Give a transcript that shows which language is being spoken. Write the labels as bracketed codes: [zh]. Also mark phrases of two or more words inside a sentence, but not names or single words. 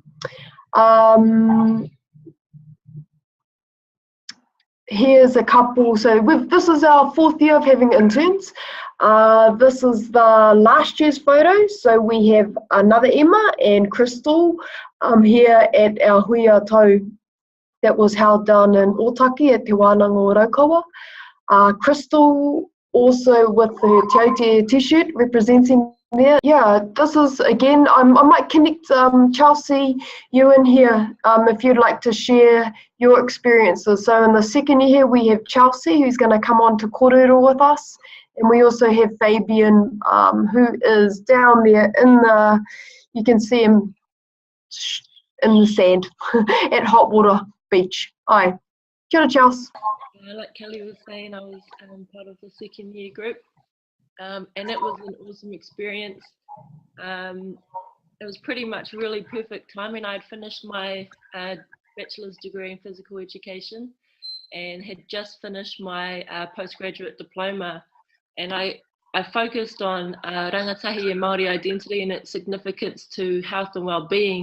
[en] Here's a couple. So this is our 4th year of having interns. This is the last year's photos. So we have another Emma and Crystal here at our [mi] hui tau [en] that was held down in Otaki at Te Wānanga o Raukawa. Crystal also with her tertiary t-shirt representing there. Yeah, this is again, I might connect Chelsea, you in here, if you'd like to share your experiences. So in the 2nd year here we have Chelsea who's going to come on to kōrero with us, and we also have Fabian who is down there in the, you can see him in the sand at Hot Water Beach. [mi] Hi. Kia ora, [en] Chelsea. Like Kelly was saying, I was part of the 2nd year group, and it was an awesome experience. It was pretty much really perfect timing. I'd finished my bachelor's degree in physical education and had just finished my postgraduate diploma, and I focused on rangatahi and Māori identity and its significance to health and well-being.